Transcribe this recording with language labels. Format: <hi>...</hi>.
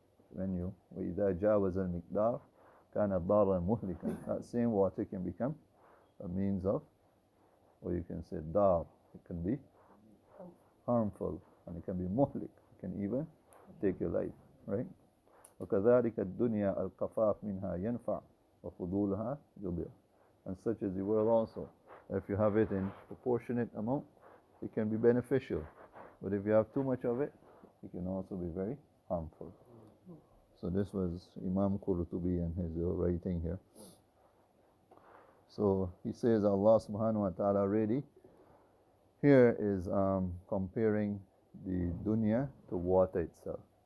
<en>When you</en> <ar>وَإِذَا جَاوَزَ الْمِقْدَارَ كَانَ ضَارًا مُهْلِكًا.</ar> <en>That same water can become a means of, or you can say dar, it can be harmful, and it can be muhlik, it can even take your life, right?</en> <ar>وكذلك الدنيا القفاف منها ينفع وفضولها يضر.</ar> <en>And such is the world also. If you have it in proportionate amount, it can be beneficial. But if you have too much of it, it can also be very harmful. So this was Imam Qurtubi and his writing here. So he says Allah subhanahu wa ta'ala already here is comparing the dunya to water itself.</en>